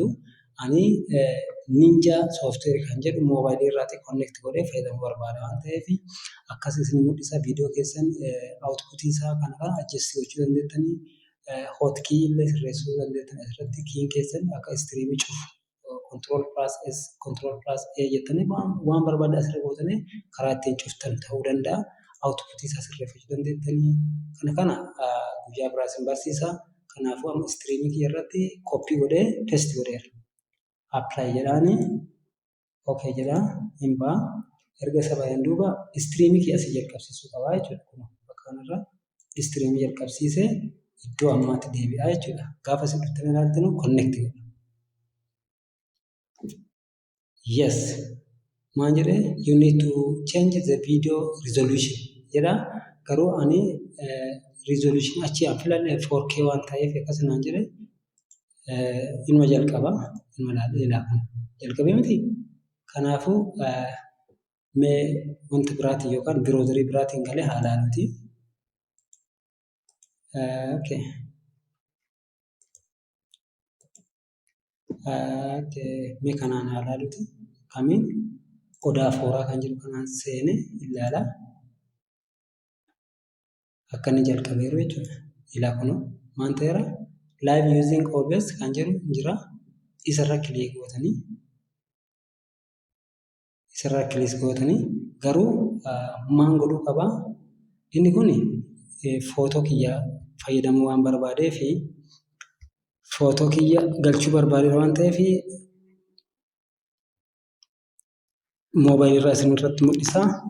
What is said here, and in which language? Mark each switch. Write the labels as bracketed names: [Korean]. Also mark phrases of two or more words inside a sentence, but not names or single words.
[Oromo] Ani Ninja software kan jedhu moobaayilii irraati connect godhee fayyadamuu barbaada waan ta'eef akkas isin mul'isa. Viidiyoo keessan outputii isaa kana adjust gochuu dandeettanii. Hotkey illee sirreessuu dandeettan. Asirratti kiin keessan akka streamii cufu [English] control plus A [Oromo] jettanii waan barbaadde asirra gootanii karaa ittiin cuftan ta'uu danda'a. Outputii isaa sirreeffachuu dandeettanii. Kana guyyaa biraa isin barsiisa. Kanaafuu amma streamii kiyya irratti copy godhee paste godheera. Apply jedhaanii okay jedhaa hin ba'a. Erga isa baay'een duuba streamii kiyya asii jalqabsiisuu qabaa jechuudha. Kun bakka kanarra streamii jalqabsiisee iddoo ammaatti deebi'aa jechuudha. Gaafa isin dhuftanii ilaaltanu connect godha. [English] Yes. [Oromo] Maal jedhee [English] you need to change the video resolution jedha. [Oromo] Garuu ani resolution achi an filadhe 4K waan ta'eef akkas naan jedhe inuma jalqaba inuma ilaalaa kun jalqabee miti. Kanaafuu mee wanti biraatiin yookaan biroozarii biraatiin galee haa ilaaluuti. Okay. Mee kanaan haa ilaaluuti. Kamiin odaa fooraa kan jedhu kanaan seenee ilaala. Akka inni jalqabeeru jechuudha. Ilaa kunoo maal ta'eera [English] live using OBS [Oromo] kan jedhu jira. Isarra kilik gootanii garuu maal godhuu qabaa? Inni kun footoo kiyya fayyadamuu waan barbaadee fi footoo kiyya galchuu barbaade waan ta'eef moobaayilii irraa isin irratti mul'isa.